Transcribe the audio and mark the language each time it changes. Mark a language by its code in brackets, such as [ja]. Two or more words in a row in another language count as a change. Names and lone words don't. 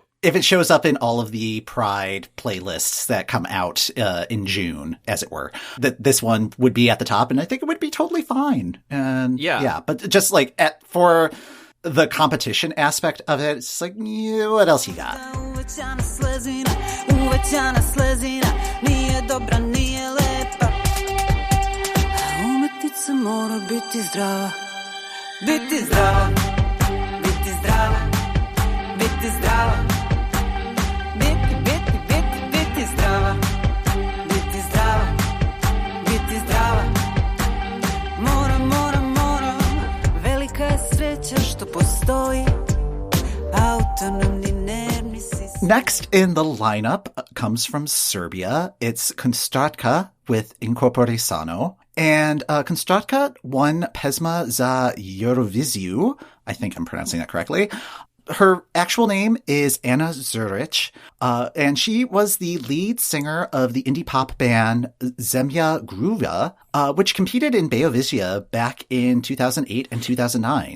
[en] If it shows up in all of the Pride playlists that come out in June, as it were, that this one would be at the top, and I think it would be totally fine. And yeah, but just like for the competition aspect of it, it's like, yeah, what else you got? [sr] Mora biti zdrava, biti zdrava, biti zdrava, biti zdrava, biti zdrava, biti zdrava, biti zdrava. Mora, velika je sreća što postoji autonomni nervni sistem. [en] Next in the lineup comes from Serbia. It's Konstrakta with Corpore Sano. And Konstrakta won Pesma za Eurovision. I think I'm pronouncing that correctly. Her actual name is Ana Zurich, and she was the lead singer of the indie pop band Zemlja Gruva, which competed in Beovision back in 2008 and 2009.